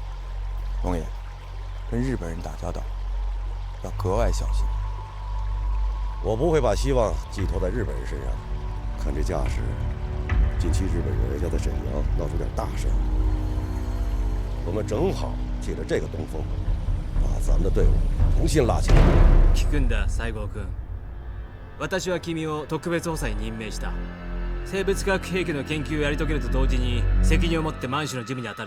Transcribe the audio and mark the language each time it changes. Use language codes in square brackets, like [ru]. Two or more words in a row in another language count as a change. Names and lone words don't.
[zh] 龙爷，跟日本人打交道要格外小心。我不会把希望寄托在日本人身上。看这架势，近期日本人要在沈阳闹出点大事儿，我们正好借着这个东风，把咱们的队伍重新拉起来。 [ja] 聞くんだ、西郷君。私は君を特別補佐に任命した。生物化学兵器の研究をやり遂げると同時に責任を持って満州の事務に当たれ。